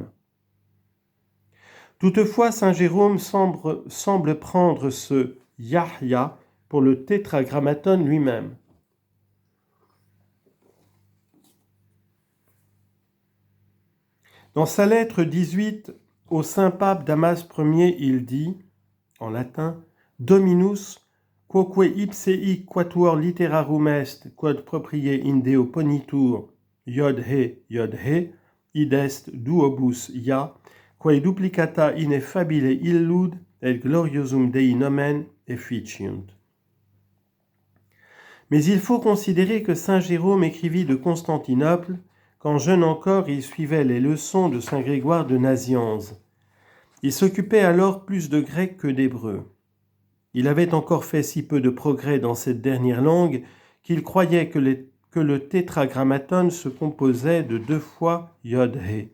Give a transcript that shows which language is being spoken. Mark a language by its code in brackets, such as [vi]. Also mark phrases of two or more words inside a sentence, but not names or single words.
[fr] Toutefois, saint Jérôme semble prendre ce Yahya pour le tétragrammaton lui-même. Dans sa lettre 18 au Saint-Pape Damas Ier, il dit, en latin, [la] Dominus, quoque ipsei quatuor literarum est, quod proprie in Deo ponitur, iod he, id est duobus ia, quae duplicata ineffabile illud et gloriosum Dei nomen efficiunt. [fr] Mais il faut considérer que saint Jérôme écrivit de Constantinople, quand jeune encore, il suivait les leçons de saint Grégoire de Nazianze. Il s'occupait alors plus de grec que d'hébreu. Il avait encore fait si peu de progrès dans cette dernière langue qu'il croyait que le tétragrammaton se composait de 2 fois Yod-He.